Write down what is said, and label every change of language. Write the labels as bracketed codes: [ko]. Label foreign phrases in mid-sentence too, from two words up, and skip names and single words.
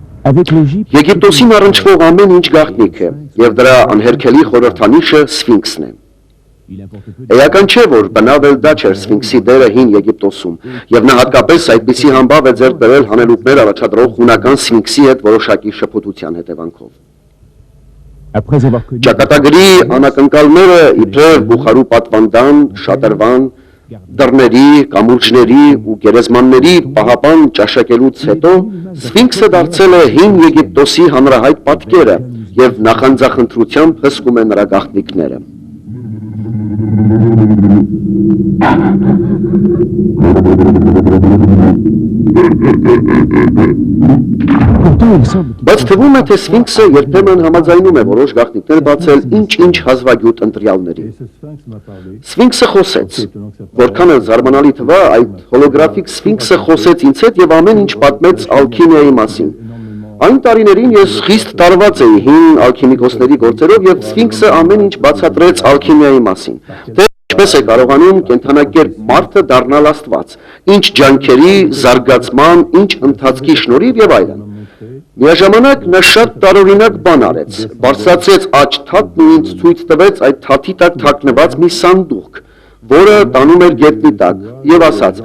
[fr] Avec l'Égypte, [hy] Եգիպտոսին առնչվող ամեն ինչ գաղտնիք է, եւ դրա անհերքելի խորհրդանիշը Սֆինքսն է։ [fr] il importe peu de [hy] Էական չէ, որ բնավ էլ դա չէր Սֆինքսի դերը հին Եգիպտոսում, եւ նա հատկապես այդպիսի համբավ է ձեռք բերել հանելուկներ առաջադրող հունական Սֆինքսի հետ որոշակի շփոթության հետևանքով։ [fr] Après avoir connu [hy] Ճակատագրի անակնկալները իբրև Բուխարու պատվանդան, շատրվան, դռների, կամուրջների ու գերեզմանների պահապան ճաշակելուց հետո Սֆինքսը դարձել է հին Եգիպտոսի հանրահայտ պատկերը եւ նախանձախնդրությամբ հսկում է նրա գաղտնիքները։ [fr] pourtant il semble qu'il [hy] Բայց թվում է, թե Սֆինքսը երբեմն համաձայնում է որոշ գաղտնիքներ բացել ինչ-ինչ հազվագյուտ ընտրյալների։ Սֆինքսը խոսեց, որքան էլ զարմանալի թվա, այդ հոլոգրաֆիկ Սֆինքսը խոսեց ինձ հետ եւ ամեն ինչ պատմեց ալքիմիայի մասին։ Այն տարիներին ես խիստ տարված էի հին ալքիմիկոսների գործերով եւ Սֆինքսը ամեն ինչ բացատրեց ալքիմիայի մասին։ Թե ինչպես է կարողանում կենթանակերպ մարդը դառնալ Աստված, ինչ ջանքերի, զարգացման, ինչ ընթացքի շնորհիվ եւ այլն։ Միաժամանակ նա շատ տարօրինակ բան արեց, բարձրացրեց աջ թաթն ու ինձ ցույց տվեց այդ թաթի տակ թաքնված մի սանդուղք, որը տանում էր գետնի տակ, եւ ասաց.